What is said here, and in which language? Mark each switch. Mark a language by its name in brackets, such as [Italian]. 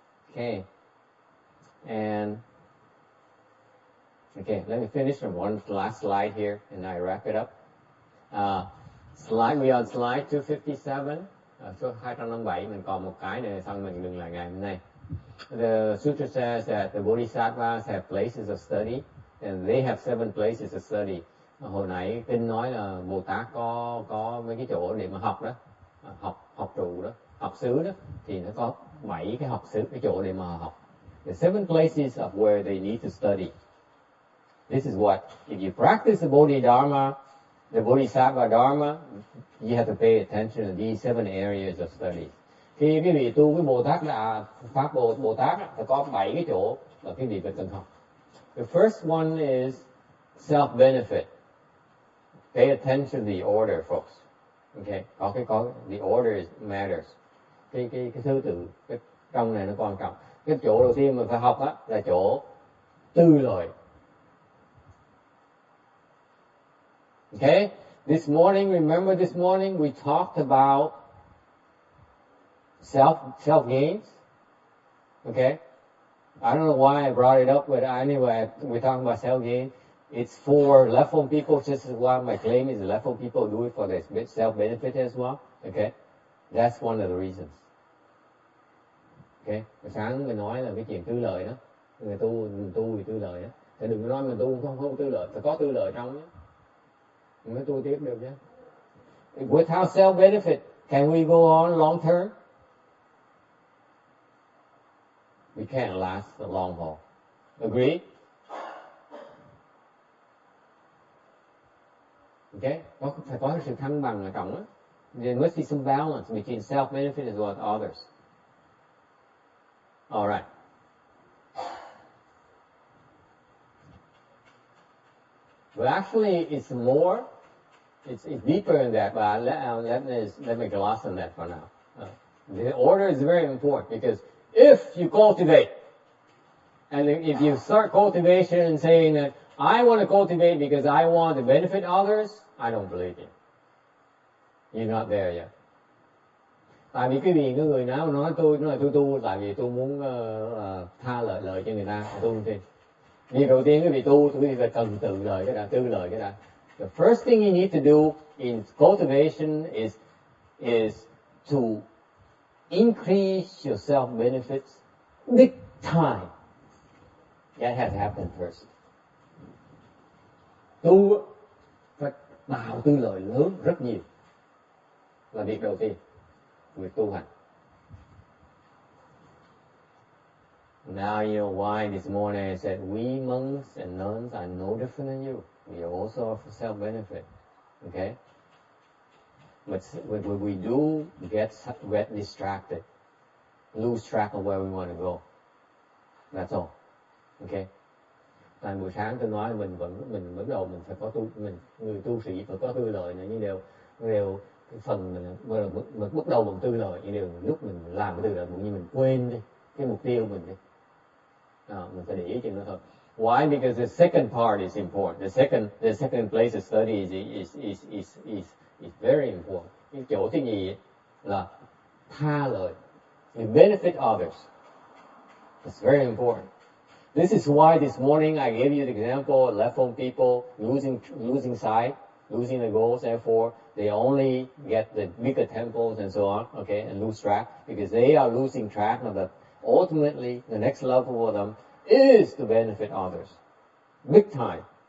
[English] Okay. Okay, let me finish on one last slide here and I wrap it up. We on slide 257. [Vietnamese] Số 257 mình còn một cái nữa xong mình dừng lại ngày hôm nay. [English] The Sutra says that the Bodhisattvas have places of study and they have 7 places of study. [Vietnamese] Hồi nãy kinh nói là Bồ Tát có mấy cái chỗ để mà học đó, học trụ đó, học xứ đó, thì nó có 7 cái học xứ, cái chỗ để mà học. [English] The 7 places of where they need to study. This is what, if you practice the Bodhidharma, the Bodhisattva Dharma, you have to pay attention to these 7 areas of study. [Vietnamese] Khi quý vị tu với Bồ Tát là Pháp Bồ Tát thì có 7 cái chỗ mà quý vị phải cần học. [English] The first one is self-benefit. Pay attention to the order, folks. Okay, có the order matters. [Vietnamese] Cái thứ tự cái trong này nó quan trọng. Cái chỗ đầu tiên mình phải học á là chỗ tư lợi. [English] Okay, this morning, remember this morning we talked about self gains. Okay, I don't know why I brought it up, but anyway, we're talking about self gain. It's for level people, just as well. My claim is level people do it for their self benefit as well. Okay, that's one of the reasons. [Vietnamese] Okay, sáng mình nói là cái chuyện tư lợi đó, người tu vì tư lợi đó. Thì đừng có nói mình tu không tư lợi, phải có tư lợi trong nhé. Mình mới tu tiếp được chứ. [English] Without self benefit, can we go on long term? We can't last the long haul. Agree? Okay? [Vietnamese] Phải có sự thăng bằng ở trong đó. [English] There must be some balance between self-benefit as well as others. All right. But actually, it's more, it's deeper than that, but let me gloss on that for now. The order is very important because if you cultivate, and if you start cultivation and saying that, I want to cultivate because I want to benefit others, I don't believe you. You're not there yet. [Vietnamese] Tại vì cái người nào nói tôi tu tại vì tôi muốn tha lợi cho người ta, tu thêm. Điều đầu tiên quý vị tu thì quý vị phải cần tư lợi cái đã. [English] The first thing you need to do in cultivation is to increase your self benefits big time. That has to happen first. [Vietnamese] Tu phải tạo tư lợi lớn rất nhiều là việc đầu tiên người tu hành. [English] Now you know why this morning I said we monks and nuns are no different than you. We are also for self-benefit. Okay? But what we do get distracted, lose track of where we want to go. That's all. Okay? [Vietnamese] Tại buổi sáng tôi nói mình bắt đầu mình phải có người tu sĩ phải có tư lợi này, nhưng đều cái phần mình bắt đầu bằng tư lợi, nhưng đều lúc mình làm cái tư lợi cũng như mình quên đi cái mục tiêu mình đi. Mình phải để ý chuyện đó thôi. [English] Why? Because the second part is important. The second place of study is very important. [Vietnamese] Cái chỗ thứ nhì là tha lợi, [English] to benefit others. It's very important. This is why this morning I gave you the example of left-home people losing sight, losing the goals. Therefore, they only get the bigger temples and so on, okay, and lose track because they are losing track of the. Ultimately, the next level for them is to benefit others, big time.